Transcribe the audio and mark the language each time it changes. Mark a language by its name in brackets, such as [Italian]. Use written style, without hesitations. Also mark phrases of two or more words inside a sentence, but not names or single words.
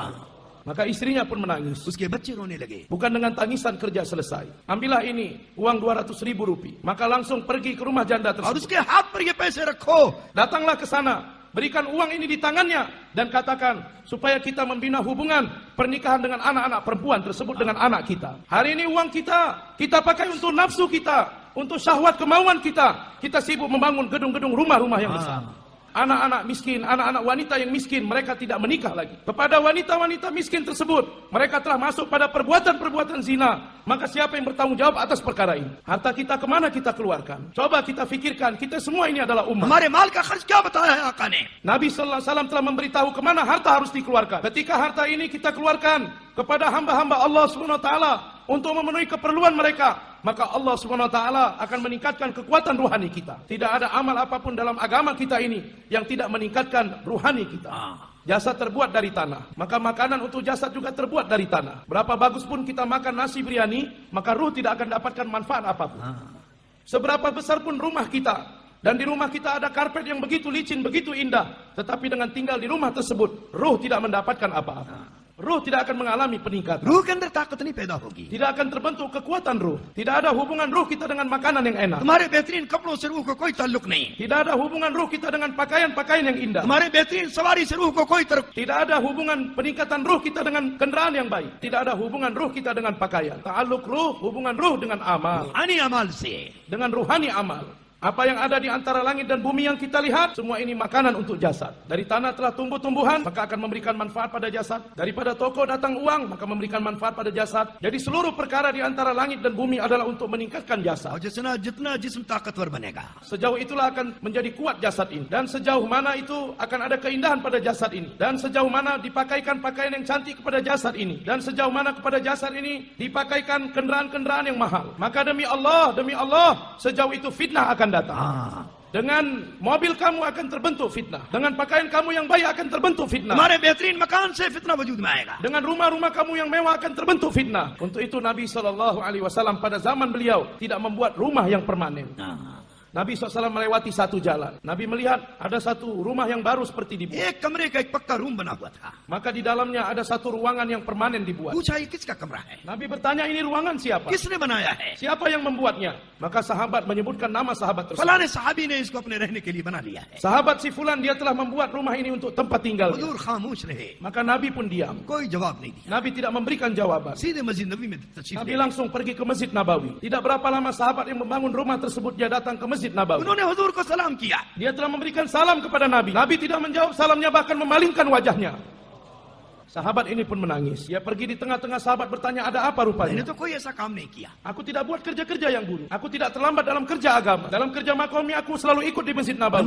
[Indonesian] Maka istrinya pun menangis. [Hindi] उसके बच्चे रोने लगे। [Indonesian] Bukan dengan tangisan kerja selesai. Ambillah ini, uang 200.000 rupiah. Maka langsung pergi ke rumah janda और tersebut. [Hindi] उसके हाथ पर ये पैसे रखो। [Indonesian] Datanglah ke sana. Berikan uang ini di tangannya. Dan katakan, supaya kita membina hubungan pernikahan dengan anak-anak perempuan tersebut dengan anak kita. Hari ini uang kita pakai untuk nafsu kita. Untuk syahwat kemauan kita. Kita sibuk membangun gedung-gedung rumah-rumah yang besar. Anak-anak miskin, anak-anak wanita yang miskin, mereka tidak menikah lagi. Kepada wanita-wanita miskin tersebut, mereka telah masuk pada perbuatan-perbuatan zina. Maka siapa yang bertanggung jawab atas perkara ini? Harta kita kemana kita keluarkan? Coba kita fikirkan, kita semua ini adalah umat. [Hindi] हमारे माल का खर्च क्या बताया है आका ने? [Indonesian] Nabi [Arabic] صلى الله عليه وسلم [Indonesian] telah memberitahu kemana harta harus dikeluarkan. Ketika harta ini kita keluarkan kepada hamba-hamba Allah [Arabic] سبحانه وتعالى [Indonesian] untuk memenuhi keperluan mereka, maka Allah [Arabic] سبحانه وتعالى [Indonesian] akan meningkatkan kekuatan ruhani kita. Tidak ada amal apapun dalam agama kita ini yang tidak meningkatkan ruhani kita. Jasad terbuat dari tanah, maka makanan untuk jasad juga terbuat dari tanah. Berapa bagus pun kita makan nasi biryani, maka ruh tidak akan dapatkan manfaat apapun. Seberapa besar pun rumah kita, dan di rumah kita ada karpet yang begitu licin, begitu indah, tetapi dengan tinggal di rumah tersebut, ruh tidak mendapatkan apa-apa. Ruh tidak akan mengalami peningkatan. [Hindi] रूह के अंदर ताकत नहीं पैदा होगी। [Indonesian] Tidak akan terbentuk kekuatan ruh. Tidak ada hubungan ruh kita dengan makanan yang enak. [Hindi] तुम्हारे बेहतरीन कपड़ों से रूह को कोई ताल्लुक नहीं। [Indonesian] Tidak ada hubungan ruh kita dengan pakaian-pakaian yang indah. [Hindi] तुम्हारे बेहतरीन सवारी से रूह को कोई [Indonesian] Tidak ada hubungan peningkatan ruh kita dengan kendaraan yang baik. Tidak ada hubungan ruh kita dengan pakaian. Ta'alluq ruh, hubungan ruh dengan amal. [Hindi] रूहानी अमाल से। [Indonesian] Dengan ruhani amal. Apa yang ada di antara langit dan bumi yang kita lihat, semua ini makanan untuk jasad. Dari tanah telah tumbuh tumbuhan, maka akan memberikan manfaat pada jasad. Daripada toko datang uang, maka memberikan manfaat pada jasad. Jadi seluruh perkara di antara langit dan bumi adalah untuk meningkatkan jasad. [Hindi] और जितना जिस्म ताकतवर बनेगा, [Indonesian] Sejauh itulah akan menjadi kuat jasad ini. Dan sejauh mana itu akan ada keindahan pada jasad ini. Dan sejauh mana dipakaikan pakaian yang cantik kepada jasad ini. Dan sejauh mana kepada jasad ini dipakaikan kendaraan-kendaraan yang mahal. Maka demi Allah, sejauh itu fitnah akan datang. Dengan mobil kamu akan terbentuk fitnah. Dengan pakaian kamu yang baik akan terbentuk fitnah. [Hindi] तुम्हारे बेहतरीन मकान से फितना वजूद में आएगा। [Indonesian] Dengan rumah-rumah kamu yang mewah akan terbentuk fitnah. Untuk itu Nabi SAW pada zaman beliau tidak membuat rumah yang permanen. Nabi SAW melewati satu jalan. Nabi melihat ada satu rumah yang baru seperti dibuat. [Hindi] एक कमरे का एक पक्का रूम बना हुआ था। [Indonesian] Maka di dalamnya ada satu ruangan yang permanen dibuat. [Hindi] पूछा ये किसका कमरा है? [Indonesian] Nabi bertanya, ini ruangan siapa? [Hindi] किसने बनाया है? [Indonesian] Siapa yang membuatnya? Maka sahabat menyebutkan nama sahabat tersebut. [Hindi] फलाने साहबी ने इसको अपने रहने के लिए बना लिया है। [Indonesian] Sahabat si fulan, dia telah membuat rumah ini untuk tempat tinggal. [Hindi] हुजूर खामोश रहे, [Indonesian] Maka Nabi pun diam. [Hindi] कोई जवाब नहीं दिया। [Indonesian] Nabi tidak memberikan jawaban. [Hindi] सीधे मस्जिद नबी में तशरीफ [Indonesian] Nabi [Hindi] ले गए। [Indonesian] langsung pergi ke Masjid Nabawi. Tidak berapa lama sahabat yang membangun rumah tersebut, dia datang ke Masjid Nabawi. [Hindi] उन्होंने हुजूर को सलाम किया। [Indonesian] Dia telah memberikan salam kepada Nabi. Nabi tidak menjawab salamnya, bahkan memalingkan wajahnya. Sahabat ini pun menangis. Dia pergi di tengah-tengah sahabat bertanya, ada apa मैंने rupanya? [Hindi] तो कोई ऐसा काम नहीं किया। [Indonesian] Aku tidak buat kerja-kerja yang buruk. Aku tidak terlambat dalam kerja agama. Dalam kerja makomi aku selalu ikut di Masjid Nabawi.